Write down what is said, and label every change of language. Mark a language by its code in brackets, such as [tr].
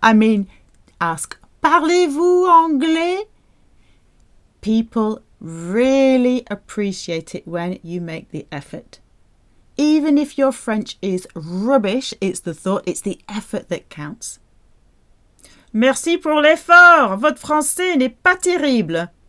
[en] I mean, ask, [fr] parlez-vous anglais? [en] People really appreciate it when you make the effort. Even if your French is rubbish, it's the thought, it's the effort that counts. [fr] Merci pour l'effort. Votre français n'est pas terrible.